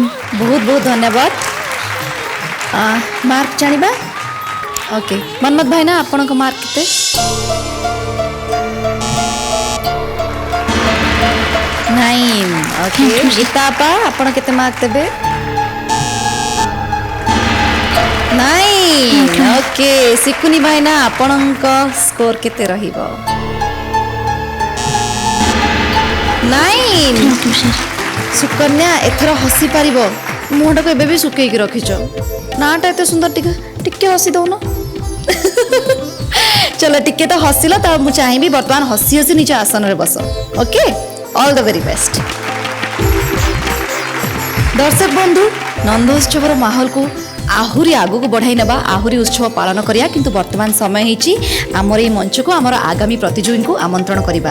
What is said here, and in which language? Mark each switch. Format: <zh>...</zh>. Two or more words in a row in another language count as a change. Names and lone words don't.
<hi>बहुत बहुत धन्यवाद</hi> <or>ମାର୍କ ଜାଣିବା ଓକେ ମନମତ ଭାଇନା ଆପଣ କୁ ମାର୍କ କେତେ 9 ଓକେ ଗୀତା ଆପା ଆପଣ କେତେ ମାର୍କ ଦେବେ ନାଇଁ ଓକେ ଶିକୁନି ଭାଇନା ଆପଣଙ୍କ ସ୍କୋର କେତେ ରହିବ? 9।</or> <en>thank you sir</en> <or>ସୁକନ୍ୟା ଏଥର ହସି ପାରିବ। ମୁହଁଟାକୁ ଏବେ ବି ଶୁକେଇକି ରଖିଛ। ନାଟା ଏତେ ସୁନ୍ଦର ଟିକେ ଟିକେ ହସି ଦଉନ। ଚଲ ଟିକେ ତ ହସିଲ ତ ମୁଁ ଚାହିଁବି ବର୍ତ୍ତମାନ ହସି ହସି ନିଜ ଆସନରେ ବସ।</or> <en>okay all the very best.</en> <or>ଦର୍ଶକ ବନ୍ଧୁ ନନ୍ଦ ଉତ୍ସବର ମାହୋଲକୁ ଆହୁରି ଆଗକୁ ବଢ଼ାଇ ନେବା ଆହୁରି ଉତ୍ସବ ପାଳନ କରିବା କିନ୍ତୁ ବର୍ତ୍ତମାନ ସମୟ ହେଇଛି ଆମର ଏଇ ମଞ୍ଚକୁ ଆମର ଆଗାମୀ ପ୍ରତିଯୋଗୀଙ୍କୁ ଆମନ୍ତ୍ରଣ କରିବା।</or>